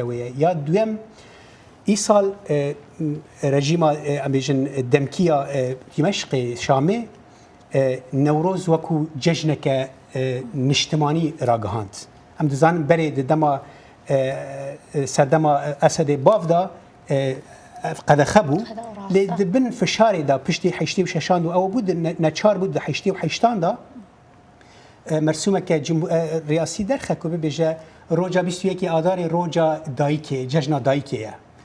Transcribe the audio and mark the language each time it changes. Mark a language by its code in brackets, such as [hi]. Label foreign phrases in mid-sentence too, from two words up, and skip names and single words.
[ku] wê ye ya duyem îsal rejîma em bêjin demkiya Dîmeşqê Şamê Newroz wekû cejneke niştimanî ragihand em dizanin berê di dema serdema Esedê bav da قەدەخە بوو لێ دبن فشارێدا پشتی 86 و ئەوە بوو نەچار بوو لە 88دا مەرسومەکە ریاسی دەرخەکو ببێژە ڕۆژە 21 ئاداری ڕۆژە دایکێ جەژنا دایکەیە